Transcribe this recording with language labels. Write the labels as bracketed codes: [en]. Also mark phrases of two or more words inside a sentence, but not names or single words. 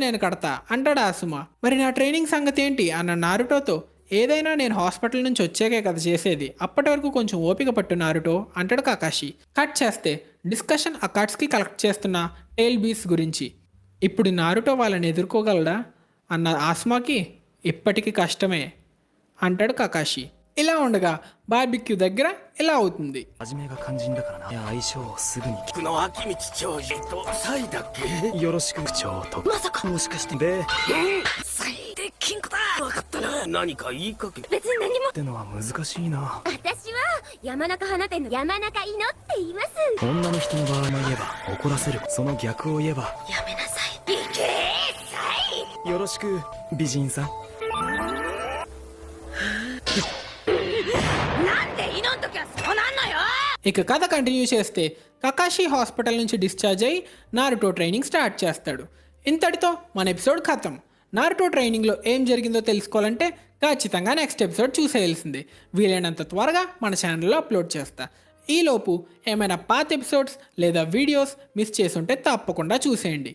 [te] నేను కడతా అంటాడు ఆసుమా మరి నా ట్రైనింగ్ సంగతి ఏంటి అన్న నారుటోతో ఏదైనా నేను హాస్పిటల్ నుంచి వచ్చాకే కదా చేసేది అప్పటి వరకు కొంచెం ఓపిక పట్టు నారుటో అంటాడు కాకాషి కట్ చేస్తే డిస్కషన్ ఆ కట్స్కి కలెక్ట్ చేస్తున్న [en] tail beasts [te] గురించి ఇప్పుడు నారుటో వాళ్ళని ఎదుర్కోగలడా అన్న ఆస్మాకి ఇప్పటికీ కష్టమే అంటాడు కాకాషి ఇలా ఉండగా బార్బిక్యూ దగ్గర ఇలా అవుతుంది [ja] 初めが肝心だからないや相性をすぐに聞くの秋道長次とサイだっけよろしく口調とまさかもしかしてで最低金庫だ。分かったな。何か言いかけ別に何もってのは難しいな私は山中花店の山中いのって言います女の人の場合も言えば怒らせるその逆を言えばやめなさいいけーよろしく美人さんなんでいのん時はそうなんのよ [te] ఇక కథ కంటిన్యూ చేస్తే కకాషి హాస్పిటల్ నుంచి డిశ్చార్జ్ అయ్యి నారుటో [en] training start [te] చేస్తాడు. ఇంతటితో మన ఎపిసోడ్ ఖతం. నారుటో ట్రైనింగ్లో ఏం జరిగిందో తెలుసుకోవాలంటే ఖచ్చితంగా [en] next episode [te] చూసేయాల్సిందే. వీలైనంత త్వరగా మన ఛానల్లో అప్లోడ్ చేస్తా. ఈలోపు ఏమైనా పాత ఎపిసోడ్స్ లేదా వీడియోస్ మిస్ చేసుంటే తప్పకుండా చూసేయండి.